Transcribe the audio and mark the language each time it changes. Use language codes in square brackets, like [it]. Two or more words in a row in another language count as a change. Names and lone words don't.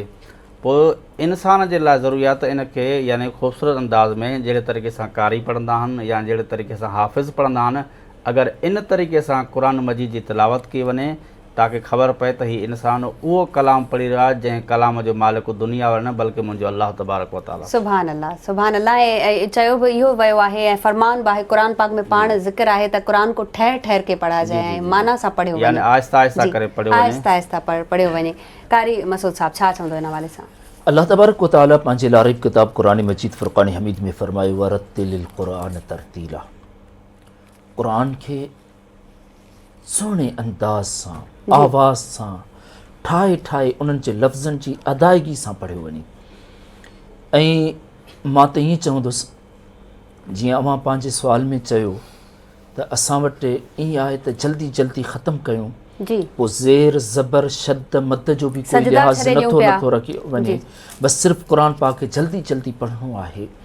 [sd] पोइ इंसान जे लाइ ज़रूरी आहे त इनखे यानी ख़ूबसूरत अंदाज़ में जहिड़े तरीक़े सां कारी पढ़ंदा आहिनि या जहिड़े तरीक़े सां हाफ़िज़ पढ़ंदा आहिनि, अगरि इन तरीक़े सां क़ुरान मजीद जी तिलावत कई वञे ताकि ख़बर पए त हीउ इंसान उहो कलाम पढ़ी रहियो आहे जंहिं कलाम जो मालिक दुनिया वारो न बल्कि मुंहिंजो [ar] الله تبارك وتعالى. سبحان الله، سبحان الله. [sd] ऐं चयो बि इहो वियो आहे ऐं फरमान बि आहे, क़ुरान पाक में पाण ज़िक्र आहे त क़ुरान [ur] کو ٹھہر ٹھہر کے پڑھا جائے [sd] ऐं माना सां पढ़ियो वञे, यानी आहिस्ता आहिस्ता करे पढ़ियो वञे, आहिस्ता आहिस्ता पढ़ियो वञे। कारी मसूद साहब छा चवंदो हिन हवाले सां? [ar] الله تبارك وتعالى [sd] पंहिंजे लारिब किताब क़ुरान मजीद फ़ुरक़ान हमीद में फ़रमायो [ar] ورتل القرآن ترتيلا, [sd] क़ुरान खे सुहिणे अंदाज़ सां आवाज़ सां ठाहे ठाहे उन्हनि जे लफ़्ज़नि जी अदायगी सां पढ़ियो वञे। ऐं मां त ईअं चवंदुसि जीअं अवां पंहिंजे सुवाल में चयो त असां वटि ईअं आहे त जल्दी जल्दी ख़तमु कयूं, पोइ ज़ेर ज़बर शद मद जो बि कोई लिहाज़ नथो रखी वञे, बसि सिर्फ़ु क़ुरान पाक खे जल्दी जल्दी पढ़णो आहे।